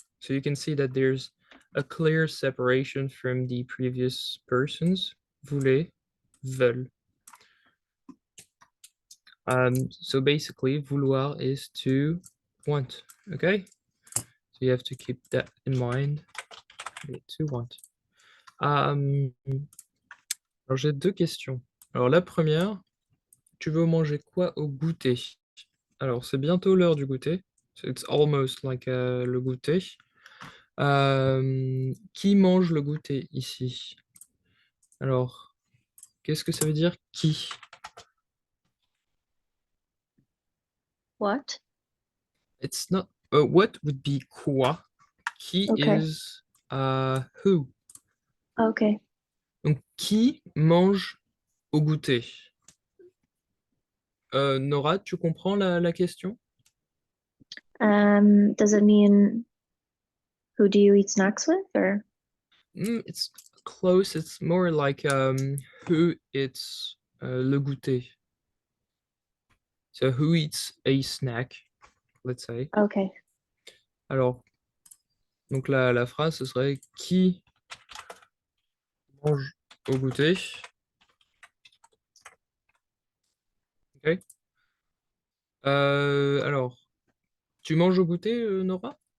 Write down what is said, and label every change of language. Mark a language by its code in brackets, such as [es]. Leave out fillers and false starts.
[en] So you can see that there's a clear separation from the previous persons. [fr] Voulez, veulent. [en] So basically, vouloir is to want. Okay? So you have to keep that in mind. To want. [fr] Alors j'ai deux questions. Alors la première, tu veux manger quoi au goûter? Alors c'est bientôt l'heure du goûter. [en] So it's almost like le goûter. [fr] Qui mange le goûter ici? Alors, qu'est-ce que ça veut dire qui? [en] What? It's not. What would be quoi? Qui Okay. is who? Okay. [fr] Donc qui mange au goûter? Nora, tu comprends la question? [en] Does it mean who do you eat snacks with, or? It's close. It's more like who eats le goûter. So who eats a snack, let's say. Okay. [fr] Alors, donc la phrase, ce serait qui mange au goûter? Ok. Alors, tu manges au goûter, Nora?